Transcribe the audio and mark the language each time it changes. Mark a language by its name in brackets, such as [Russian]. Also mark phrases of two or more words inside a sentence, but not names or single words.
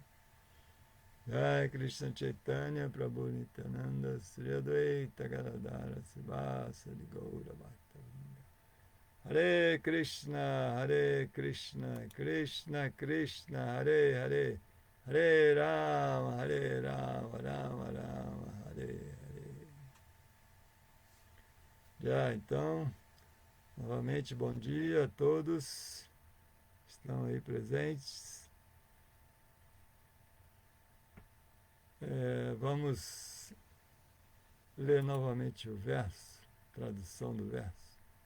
[Sanskrit] जय कृष्ण चैतन्य प्रभु नित्यानन्द श्री अद्वैत गदाधर श्रीवासादि गौर भक्तवृन्द. हरे कृष्ण कृष्ण कृष्ण हरे हरे हरे राम राम राम हरे हरे. [Portuguese] Já, então, novamente bom dia a todos que estão aí presentes. Vamos ler novamente o verso, tradução do verso.